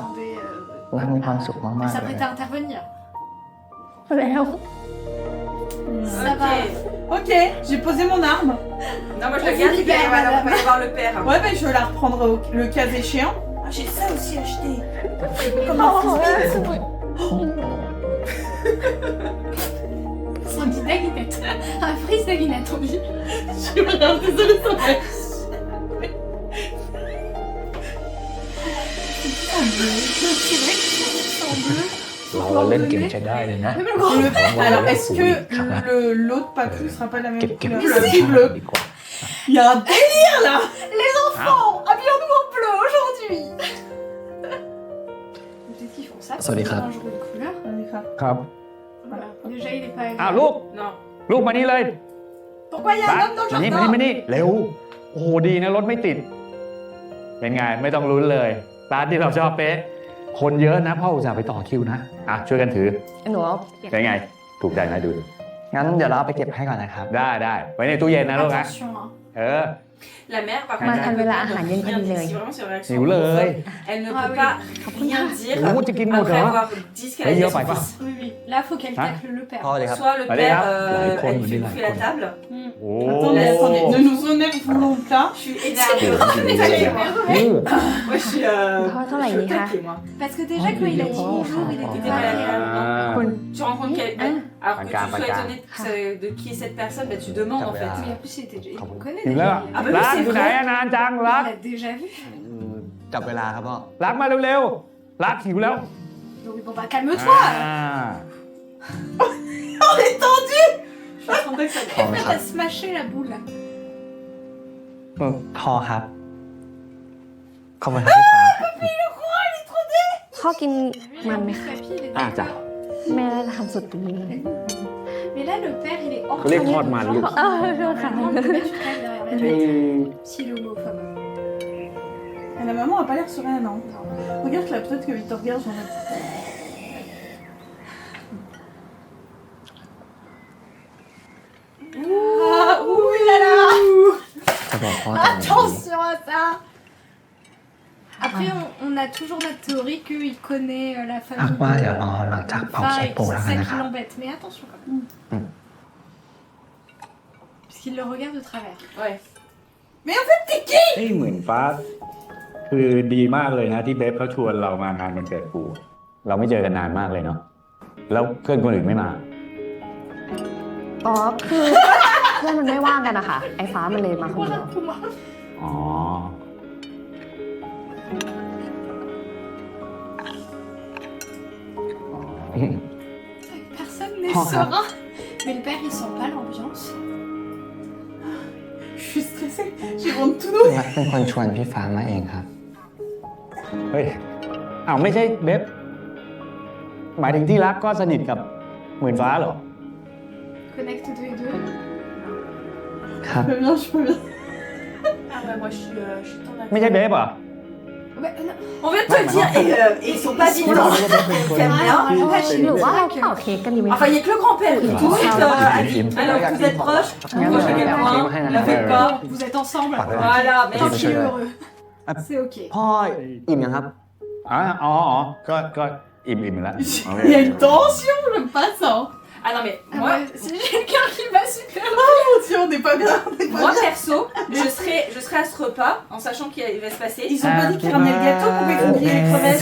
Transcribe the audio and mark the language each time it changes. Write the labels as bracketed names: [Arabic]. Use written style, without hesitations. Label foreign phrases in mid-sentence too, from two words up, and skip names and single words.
[French] s'attendait. [Thai] รักมีความสุขมาก [French] Elle [Thai] ๆเลย [French] s'apprêtait à intervenir. [Thai] แล้ว [French] Ça va. Ok, j'ai posé mon arme. Non, moi je le garde, il va y avoir le père. Ouais, ben je la reprendrai le cas échéant. Ah, j'ai ça aussi acheté. Comme un frisbee. Son dit daguinette. Un frise daguinette, on dit. Je suis vraiment désolée, ça va. [Thai] เราเล่นเก่งใช้ได้เลยนะ [French] Alors, est-ce que l'autre Pacu sera pas la même [Thai] เก็บ [French] couleur [Thai] เก็บ [French] Si bleu. [Thai] ดีกว่า [French] Il y a un délire là. Enfants, habillons-nous en bleu aujourd'hui. Peut-être qu'ils font ça. Ça les crabe. Un jour de couleur. [Thai] ครับ [French] Voilà. Déjà, il est pas. [Thai] อ้าวลูก [French] Non. [Thai] ลูกมานี่เลย [French] Pourquoi il y a [Thai] รั [French] un [Thai] ก [French] homme dans le [Thai] มานี่มา [French] jardin [Thai] นี่มานี่เร็ว โอ้โหดีนะรถไม่ติด เป็นไงไม่ต้องลุ้นเลยร้านที่เราชอบเป๊ะ คนเยอะนะพ่ออุตส่าห์ไปต่อคิวนะ อ่ะช่วยกันถือ หนูเอาเก็บ เป็นไง ถูกใจไหมดู งั้นเดี๋ยวเราเอาไปเก็บให้ก่อนนะครับ ได้ได้ไว้ในตู้เย็นนะลูกนะ [French] Attention, hein. [Thai] เออ [French] La mère, par [Thai] มา [French] contre, [Thai] ทัน [French] elle [Thai] เว [French] peut [Thai] ลา [French] pas [Thai] อาหารเย็นพอ [French] rien [Thai] ดีเล [French] dire. [Thai] ย [French] Si vraiment c'est une réaction [Thai] หิวเลย [French] elle ne Ah peut oui. pas rien dire [Thai] โอ้โหจะกินหมดเหร [French] après [Thai] อ [French] avoir dit ce qu'elle a [Thai] เฮ้ย [French] dit [Thai] เย [French] à [Thai] อะไป [French] son [Thai] ป่ะ [French] fils. Oui, oui. Là, faut qu'elle Hein tacle le père. [Thai] พอเลยครับ [French] Soit le Allez, père, hein. elle L'icône, lui on dit fait la l'icône. table. [Thai] โอ้ [French] Attendez, attendez, ne nous énervons pas. Je suis énervée. Moi, je suis. [Thai] พ่อเท่าไหร่นี่คะ [French] taquée, moi. Parce que déjà, quand il a dit bonjour, il était T'es pas pas agréable. agréable. Tu rencontres quelqu'un, alors que tu Pancard, sois pancard. étonné de qui est cette personne, bah, tu demandes en fait. Mais en plus, il était déjà. Il me connaît [Thai] ถึง [French] déjà. [Thai] แล้ว [French] Ah bah oui, [Thai] รัก [French] c'est [Thai] อยู่ไหน [French] vrai. [Thai] อะนานจังรัก [French] Il l'a déjà vu. [Thai] จับเวลาครับพ่อ รักมาเร็วๆรักหิวแล้ว [French] Donc, bon, bah, calme-toi. [Thai] อ่า [French] On est tendu. Je sentais que ça [Thai] พอไหมครับ [French] T'as smashé la boule. [Thai] พอครับ ขอบคุณครับพี่ฟ้า พ่อกินมันไหมคะ [French] Papy, il est Ah, d'accord. [Thai] แม่ได้ทำสุดดีเลย [French] Mais là, le père, il est hors [Thai] เขาเรียกทอดมันลูก เออโทษค่ะ [French] Vraiment, le mec, tu crèves derrière la tête. Si l'homophobe. Et la maman a pas l'air sereine, non. Regarde là, peut-être que Victor regarde, j'en ai. Ah, ouh là là. [Thai] จะบอกพ่อตอนนี้ [French] Attention à ça. Après, on a toujours notre théorie qu'il connaît la [Thai] พัก [French] famille [Thai] ว่าเดี๋ยวรอหลังจากเป่า [French] Enfin, [Thai] เค้ก [French] et [Thai] ปู [French] que [Thai] แล้ว [French] c'est [Thai] กัน [French] ça [Thai] นะค [French] qui [Thai] รับ [French] l'embête. Mais attention quand même. Puisqu'il le regarde de travers. Ouais. [Thai] เฮ้ยเหมือนฟ้า คือดีมากเลยนะที่เบฟเขาชวนเรามางานวันเกิดปูเราไม่เจอกันนานมากเลยเนาะแล้วเพื่อนคนอื่นไม่มา อ๋อคือเพื่อนมันไม่ว่างกันนะคะไอ้ฟ้ามันเลยมาคนเดียว อ๋อ [French] Personne n'est Oh, serein. Mais le père, il sent pas l'ambiance. Je suis stressée. J'ai vendu tout nous. [Thai] รักเป็นคนชวนพี่ฟ้ามาเองครับ เฮ้ยอ้าวไม่ใช่เบฟหมายถึงที่รักก็สนิทกับหมื่นฟ้าเหรอ [French] Connecte tous les deux. [Thai] ครับ [French] Je peux bien, je peux bien. Ah bah moi je suis tendue. [Thai] ไม่ใช่เบฟเหรอ [French] Ouais, non. On vient de te le dire et ils sont pas Ils sont violents. là. T'aimes bien Ah, ouais, chez [Thai] หรือ [French] nous. [Thai] ว่าเราเป่าเค้กกันดีไหม [French] Enfin, il n'y a que le grand-père qui est tout de suite a dit alors vous êtes proches, moi je vais loin, ne faites pas. Vous êtes ensemble. Voilà, mais Tant qu'il est heureux. C'est ok. [Thai] พ่ออิ่มยังครับ อ๋อก็อิ่มแล้วโอเค [French] Il y a une tension, je passe. Hein. Ah non, mais Ah moi, ouais, c'est quelqu'un qui va super Oh mon dieu, on n'est pas bien, on est pas moi bien. perso, je serai à ce repas en sachant qu'il va se passer. Ils ont pas dit qu'ils ramenaient le gâteau, pourquoi ils font griller les crevettes?